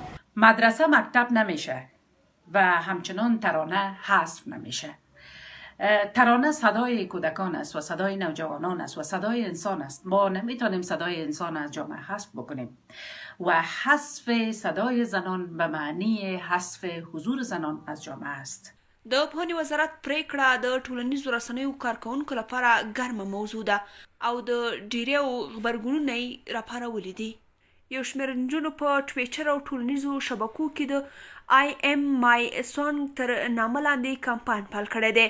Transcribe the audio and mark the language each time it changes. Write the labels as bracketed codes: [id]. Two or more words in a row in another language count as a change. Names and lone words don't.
[fa] مدرسه مکتب نمیشه و همچنان ترانه حذف نمیشه. ترانه صدای کودکان است و صدای نوجوانان است و صدای انسان است. ما نمیتونیم صدای انسان از جامعه حذف بکنیم و حذف صدای زنان به معنی حذف حضور زنان از جامعه است. [ps] د پوهنې وزارت پریکړه د ټولنیزو رسنیو کارکوونکو لپاره ګرمه موضوع ده او د ډیریو غبرګونونه یې راپارولي دي. یو شمېر نجونو په ټویټر او ټولنیزو شبکو کې د آی ایم مای سونګ تر نامه لاندې کمپاین پیل کړی دی.